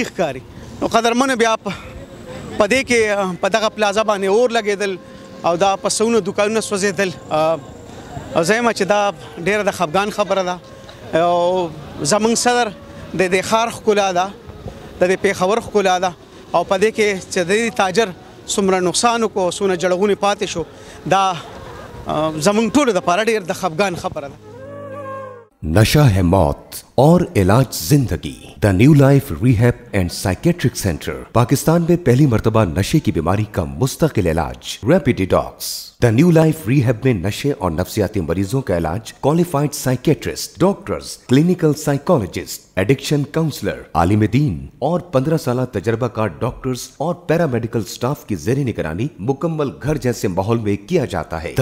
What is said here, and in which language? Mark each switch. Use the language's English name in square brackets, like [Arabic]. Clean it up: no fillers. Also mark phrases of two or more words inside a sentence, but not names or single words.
[Pashto] ښکاري نو قدرمنو بیا په دې کې په دغه پلازا باندې اور لګېدل او دا په سونو دوکانونه سوځېدل او زه یم چې دا ډېره د خفګان خبره ده او زموږ صدر د دې ښار ښکلا ده د دې پېښور ښکلا ده او په دې کې چې د دې تاجر څومره نقصان وکړو څونه جړغونې پاتې شو دا زموږ ټولو دپاره ډېر د خفګان خبره ده [Urdu] نشہ ہے موت اور علاج زندگی. द न्यू लाइफ रिहैब एंड साइकेट्रिक सेंटर پاکستان میں پہلی مرتبہ نشے کی بیماری کا مستقل علاج. [English] rapid detox. [Urdu] द न्यू लाइफ रिहैब میں نشے اور نفسیاتی مریضوں کا علاج [English] qualified psychiatrist, doctors, clinical psychologist, addiction counsellor, [Urdu] عالم دین اور 15 سال تجربہ کار ڈاکٹرز اور [English] paramedical staff [Urdu] کی زیر نگرانی مکمل گھر جیسے ماحول میں کیا جاتا ہے.